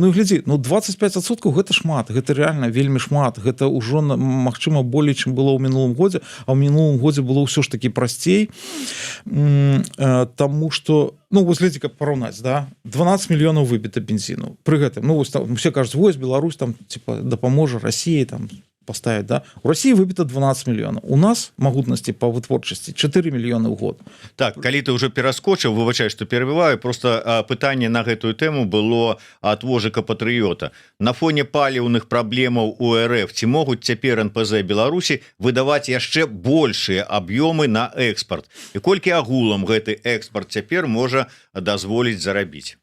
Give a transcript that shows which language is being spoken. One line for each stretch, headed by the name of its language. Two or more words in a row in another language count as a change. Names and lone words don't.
Belarusian: Ну, і глядзі, ну, 25% гэта шмат, гэта рэальна вельмі шмат, гэта ўжо, магчыма, болей, чым было ў мінулым годзе, а ў мінулым годзе было ўсё ж такі прасцей, таму што, ну, вось, глядзі, каб параўнаць, да, 12 мільёнаў выбіта бензіну. Пры гэтым, ну, вось, там, усе кажуць, вось, Беларусь, там, типа, дапаможа Расіі, там,
Russian: поставить, да? У России выбито 12 миллионов. У нас магутности по вытворчасці 4 миллионы в год.
Belarusian: Так, калі ты уже пераскочыў, выбачай, што перабіваю, просто пытанне на гэтую тэму было ад Вожыка Патрыёта. На фоне паліўных праблемаў у РФ ці могуць цяпер НПЗ Беларусі выдаваць яшчэ большыя аб'ёмы на экспарт? І колькі агулам гэты экспарт цяпер можа дазволіць зарабіць?